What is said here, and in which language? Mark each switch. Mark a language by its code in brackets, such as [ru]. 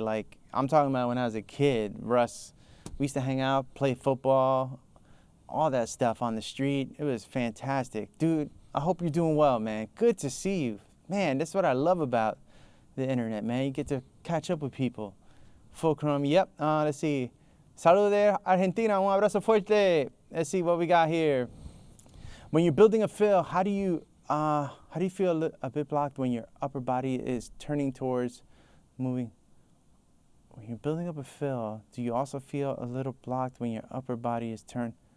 [en] Like, I'm talking about when I was a kid. Russ, we used to hang out, play football, all that stuff on the street. It was fantastic. Dude, I hope you're doing well, man. Good to see you. Man, that's what I love about the internet, man. You get to catch up with people. Fulcrum, yep. Let's see. [es] Saludos de Argentina, un abrazo fuerte. [en] Let's see what we got here. When you're building a fill, how do you feel a bit blocked when your upper body is turning towards moving? When you're building up a fill, do you also feel a little blocked when your upper body is turned?